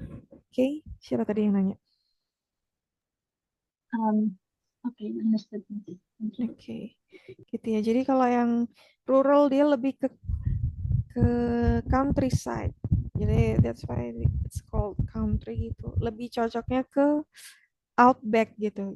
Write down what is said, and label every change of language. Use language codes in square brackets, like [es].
[id] Oke, siapa tadi yang nanya? [en] Okay, understood. Thank you. [id] Oke, gitu ya. Jadi kalau yang rural dia lebih ke countryside. [en] Jadi that's why it's called country gitu. [id] Lebih cocoknya ke outback gitu.